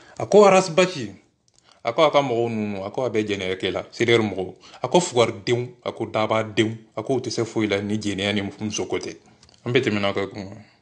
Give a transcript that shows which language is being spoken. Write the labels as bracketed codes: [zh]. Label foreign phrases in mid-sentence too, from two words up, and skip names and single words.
[bm] ako arasbaki ako aka mɔgɔw nunu ako a bɛ jɛnɛya kɛ la sedɛri mɔgɔw ako fugaridenw ako dabadenw ako u tɛ se foyi la ni jɛnɛya ni muso ko tɛ an bɛ tɛmɛna ka kuma